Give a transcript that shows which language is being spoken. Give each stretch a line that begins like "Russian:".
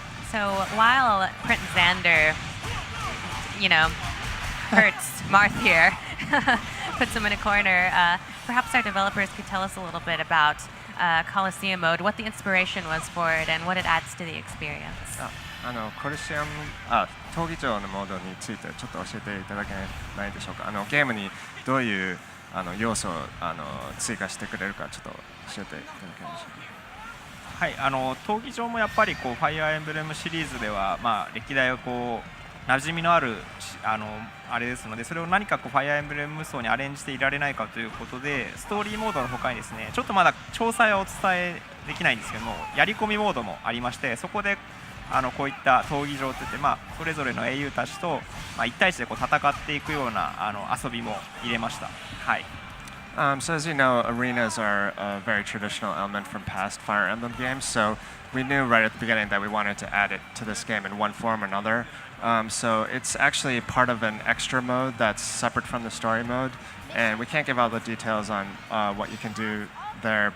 English: So while Prince Xander, hurts Marth here, puts him in a corner, perhaps our developers could tell us a little bit about Coliseum mode, what the inspiration was for it, and what it adds to the experience.
Japanese: コリシアム闘技場のモードについてちょっと教えていただけないでしょうか。ゲームにどういう要素を追加してくれるかちょっと教えていただけないでしょうか。はい、闘技場もやっぱりファイアーエンブレムシリーズでは、歴代を馴染みのあるあれですので、それを何かファイアーエンブレム無双にアレンジしていられないかということで、ストーリーモードの他にですね、ちょっとまだ詳細はお伝えできないんですけども、やり込みモードもありまして、そこでこういった闘技場といって、それぞれの英雄たちと1対1で戦っていくような遊びも入れました。はい。
English: So as you know, arenas are a very traditional element from past Fire Emblem games. So we knew right at the beginning that we wanted to add it to this game in one form or another. So it's actually part of an extra mode that's separate from the story mode. And we can't give all the details on what you can do there.